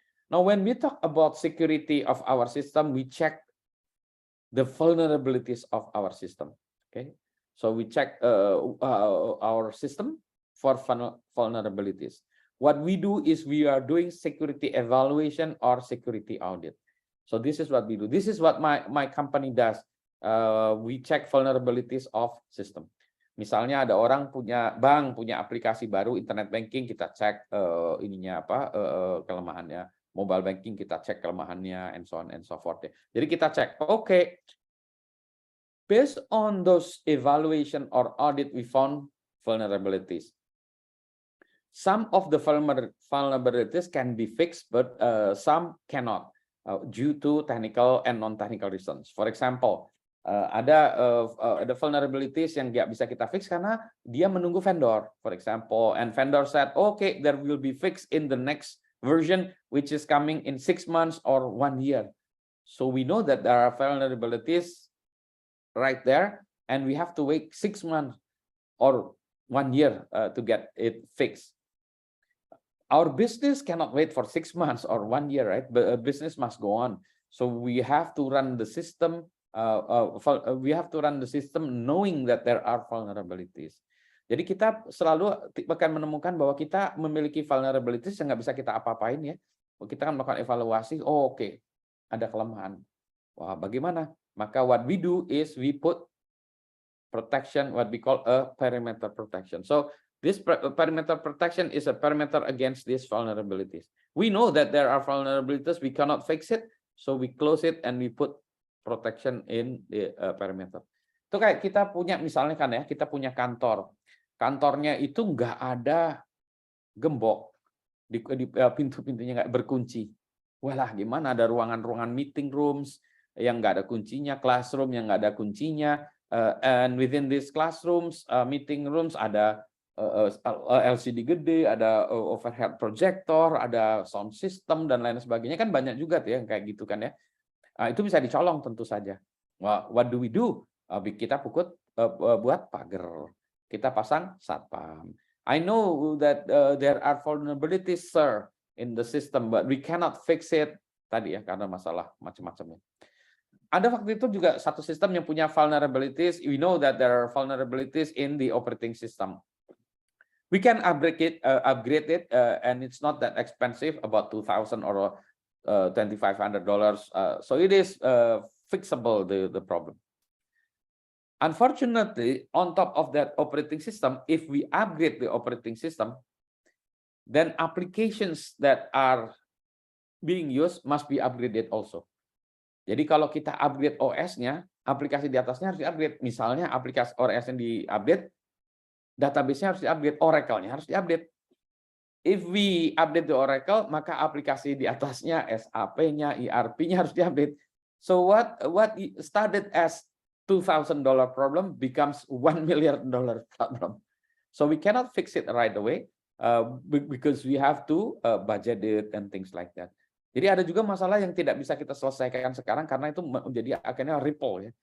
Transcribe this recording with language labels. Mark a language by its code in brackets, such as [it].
[en] Now, when we talk about security of our system, we check the vulnerabilities of our system. Okay, so we check our system for vulnerabilities. What we do is we are doing security evaluation or security audit. So this is what we do. This is what my company does. We check vulnerabilities of system. [id] Misalnya ada orang punya aplikasi baru internet banking, kita cek ininya apa kelemahannya. Mobile banking kita cek kelemahannya, [en] and so on and so forth. [id] Jadi kita cek, [en] okay, based on those evaluation or audit, we found vulnerabilities. Some of the vulnerabilities can be fixed, but some cannot due to technical and non-technical reasons. For example, [id] ada vulnerabilities yang nggak bisa kita fix karena dia menunggu vendor, [en] for example, and vendor said, okay, there will be fixed in the next version, which is coming in 6 months or 1 year. So we know that there are vulnerabilities right there, and we have to wait 6 months or 1 year to get it fixed. Our business cannot wait for 6 months or 1 year, right? But a business must go on. So we have to run the system. We have to run the system knowing that there are vulnerabilities. [id] Jadi kita selalu akan menemukan bahwa kita memiliki vulnerabilities yang nggak bisa kita apa-apain ya. Kita akan melakukan evaluasi. Oh, oke, ada kelemahan. Wah, bagaimana? Maka [en] what we do is we put protection, what we call a perimeter protection. So this perimeter protection is a perimeter against these vulnerabilities. We know that there are vulnerabilities, we cannot fix it, so we close it and we put protection in the perimeter. [id] Itu kayak kita punya, misalnya kan ya, kita punya kantor. Kantornya itu nggak ada gembok, di pintu-pintunya nggak berkunci. Walah, gimana, ada ruangan-ruangan meeting rooms yang nggak ada kuncinya, classroom yang nggak ada kuncinya, [en] and within these classrooms, meeting rooms [id] ada LCD gede, ada overhead projector, ada sound system dan lain sebagainya, kan banyak juga tuh yang kayak gitu kan ya. Itu bisa dicolong tentu saja. [en] What do we do? [id] Kita buat pagar, kita pasang satpam. [en] I know that there are vulnerabilities, sir, in the system, but we cannot fix it [id] tadi ya karena masalah macam-macamnya. Ada waktu itu juga satu sistem yang punya vulnerabilities. [en] We know that there are vulnerabilities in the operating system. We can upgrade it, and it's not that expensive, about $2,000 or $2,500. So it is fixable, the problem. Unfortunately, on top of that operating system, if we upgrade the operating system, then applications that are being used must be upgraded also. [id] Jadi kalau kita upgrade OS-nya, aplikasi di atasnya harus di-upgrade. Misalnya aplikasi OS-nya di-update, database-nya harus di-update, Oracle-nya harus di-update. [en] If we update the Oracle, [id] maka aplikasi di atasnya, SAP-nya, ERP-nya harus di-update. [en] So what started as $2,000 problem becomes $1 million problem. So we cannot fix it right away because we have to budget it and things like that. [id] Jadi ada juga masalah yang tidak bisa kita selesaikan sekarang karena itu menjadi akhirnya ripple ya.